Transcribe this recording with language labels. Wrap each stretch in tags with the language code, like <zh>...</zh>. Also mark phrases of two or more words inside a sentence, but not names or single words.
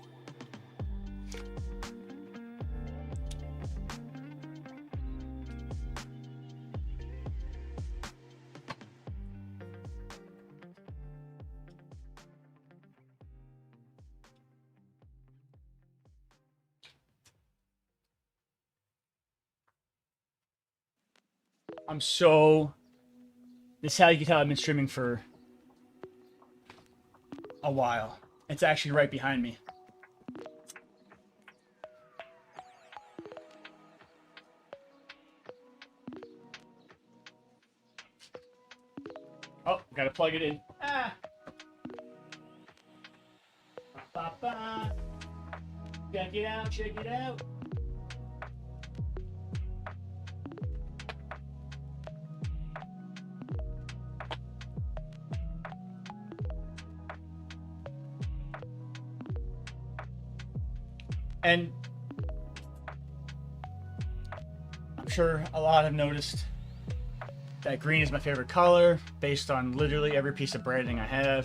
<en>This is how you can tell I've been streaming for a while. It's actually right behind me. Oh, gotta plug it in. Ah! Ba-ba. Check it out, check it out. And I'm sure a lot have noticed that green is my favorite color based on literally every piece of branding I have.</en>